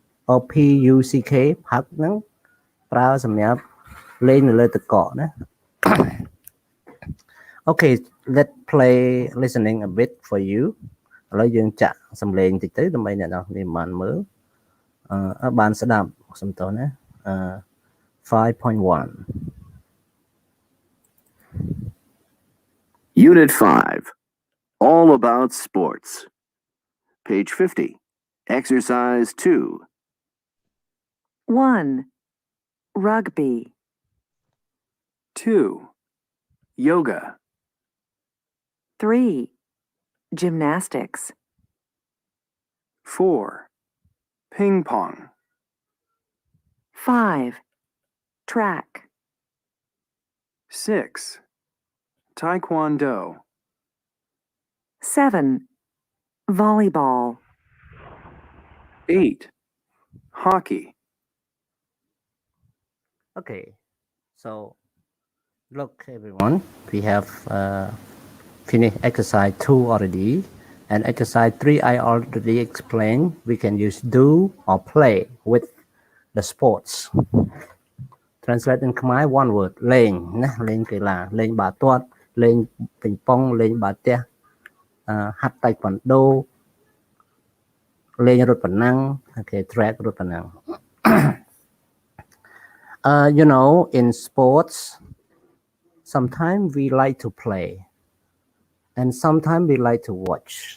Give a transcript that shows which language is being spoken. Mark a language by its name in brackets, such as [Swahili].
[Khmer] or PUCK puck ហ្នឹងប្រើសម្រាប់លេងនៅលើទឹកកកណា [English] Okay let's play listening a bit for you [Khmer] ឥឡូវយើងចាក់សំឡេងតិចទៅដើម្បីអ្នកនរគ្នាបានមើលបានស្ដាប់សំទោសណា5.1 [English] Unit 5 All about sports Page 50 Exercise 2 1. Rugby. 2. Yoga 3. Gymnastics. 4. Ping pong 5. Track. 6. Taekwondo 7. Volleyball. 8. Hockey Okay, so look everyone, we have finished exercise 2 already, and exercise 3 I already explained. We can use do or play with the sports. Translate in Khmer one word [Khmer] លេងណាលេងកីឡាលេងបាល់ទាត់លេងពីងប៉ុងលេងបាល់ទះហាត់តៃក្វាន់ដូលេងរត់ប្រណាំង [English] okay track [Khmer] រត់ប្រណាំង [English] you know, in sports, sometimes we like to play and sometimes we like to watch.